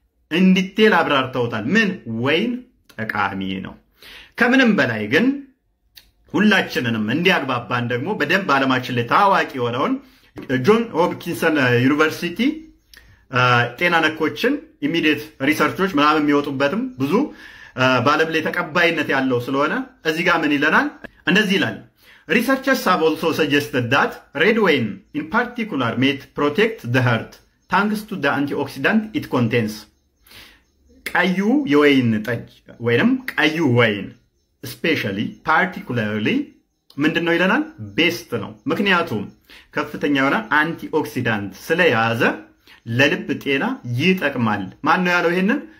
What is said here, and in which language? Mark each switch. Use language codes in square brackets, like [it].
[am] እንዲቴል አብራርተውታል። ምን ወይን ጠቃሚ ነው። ከምንም በላይ ግን ሁላችንንም እንዲያግባባን ደግሞ በደንብ ዓለማችን ላይ ታዋቂ የሆነውን ጆን ሆፕኪንሰን ዩኒቨርሲቲ ጤና ነኮችን ኢሚዲየት ሪሰርቾች ምናምን የሚወጡበትም ብዙ በዓለም ላይ ተቀባይነት ያለው ስለሆነ እዚህ ጋር ምን ይለናል? እንደዚህ ይላል። [en] Researchers have also suggested that red wine in particular may protect the heart thanks to the antioxidant it contains. [am] ቀዩ የወይን ጠጅ ወይንም ቀዩ ወይን [en] especially particularly [am] ምንድነው ይለናል? ቤስት ነው። ምክንያቱም ከፍተኛ የሆነ አንቲኦክሲዳንት ስለያዘ ለልብ ጤና ይጠቅማል። ማን ነው ያለው ይሄንን?